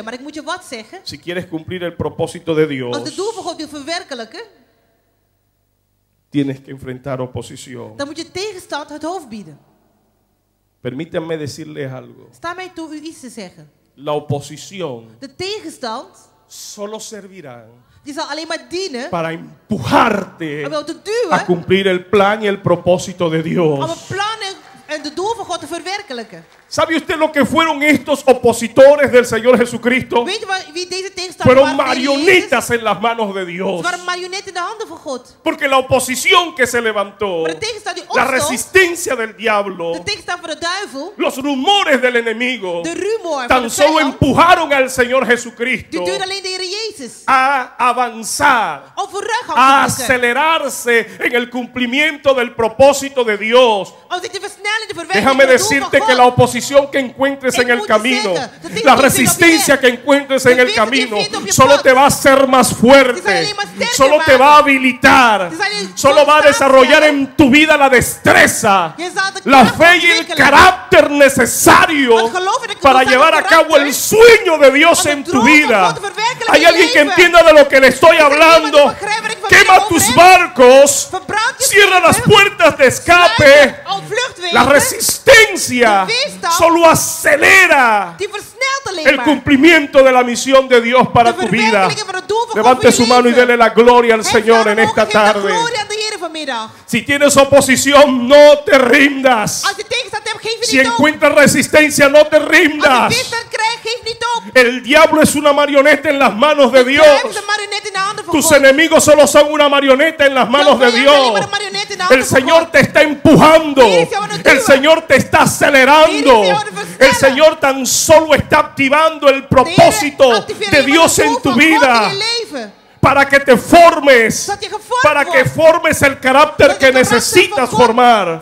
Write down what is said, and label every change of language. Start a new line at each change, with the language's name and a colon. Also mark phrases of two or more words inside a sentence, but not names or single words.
Dutch: Maar ik moet je wat zeggen.
Spanish: Si quieres cumplir el propósito de Dios,
Dutch: Als de doel van God wil verwerkelijken,
Spanish: tienes que enfrentar oposición.
Dutch: dan moet je tegenstand het hoofd bieden.
Spanish: Permítanme decirles algo.
Dutch: Sta mij toe u iets te zeggen.
Spanish: La oposición
Dutch: De tegenstand,
Spanish: solo servirá
Dutch: die zal alleen maar dienen
Spanish: para empujarte
Dutch: om jou te
Spanish: a
Dutch: duwen
Spanish: cumplir el plan y el propósito de
Dutch: om
Spanish: Dios.
Dutch: het plan en de doel van God te verwerkelijken.
Spanish: ¿Sabe usted lo que fueron estos opositores del Señor Jesucristo?
Dutch: Weet je wie deze tegenstanders
Spanish: Fueron
Dutch: waren? Tegen Jezus?
Spanish: marionetas en las manos de Dios.
Dutch: Ze waren marionetten in de handen van God.
Spanish: Porque la oposición que se levantó,
Dutch: Maar de tegenstand die
Spanish: la
Dutch: opstond,
Spanish: resistencia del diablo,
Dutch: de tegenstand van de duivel,
Spanish: los rumores del enemigo,
Dutch: de rumor van
Spanish: tan
Dutch: de
Spanish: solo
Dutch: vijand,
Spanish: empujaron al Señor Jesucristo
Dutch: die duwde alleen de Heer Jezus.
Spanish: a avanzar,
Dutch: Om vooruitgang
Spanish: a
Dutch: te boeken.
Spanish: acelerarse en el cumplimiento del propósito de Dios.
Dutch: Om zich te versnellen in de verwerking
Spanish: Déjame
Dutch: van het doel
Spanish: decirte
Dutch: van
Spanish: que
Dutch: God.
Spanish: la oposición que encuentres en el camino, la resistencia que encuentres en el camino, solo te va a hacer más fuerte, solo te va a habilitar, solo va a desarrollar en tu vida la destreza, la fe y el carácter necesario para llevar a cabo el sueño de Dios en tu vida. Hay alguien que entienda de lo que le estoy hablando. Quema tus barcos, cierra las puertas de escape. La resistencia solo acelera
Dutch: Die versnelt alleen
Spanish: el
Dutch: maar.
Spanish: cumplimiento de la misión de Dios para
Dutch: De
Spanish: tu vida.
Dutch: verwerkelijking van het doel van God
Spanish: Levante
Dutch: voor
Spanish: su
Dutch: je
Spanish: mano y
Dutch: leven.
Spanish: dele la gloria al
Dutch: Hef
Spanish: Señor
Dutch: je
Spanish: en
Dutch: armen
Spanish: esta
Dutch: omhoog, geef de
Spanish: tarde.
Dutch: glorie aan de Heer vanmiddag.
Spanish: Si tienes oposición, no te rindas.
Dutch: Als je tegenstand hebt, geef je
Spanish: Si
Dutch: niet op.
Spanish: encuentras resistencia, no te
Dutch: Als je
Spanish: rindas.
Dutch: weerstand krijgt, geef niet op.
Spanish: El diablo es una marioneta en las manos de
Dutch: De duivel
Spanish: Dios.
Dutch: is een marionet in de handen van
Spanish: Tus
Dutch: God.
Spanish: enemigos solo son una marioneta en las manos de
Dutch: Jouw vijand is alleen
Spanish: Dios.
Dutch: maar een marionet in de handen
Spanish: El
Dutch: van
Spanish: Señor
Dutch: God.
Spanish: te está empujando. El Señor te está acelerando. El Señor tan solo está activando el propósito de Dios en tu vida para que te formes, para que formes el carácter que necesitas formar.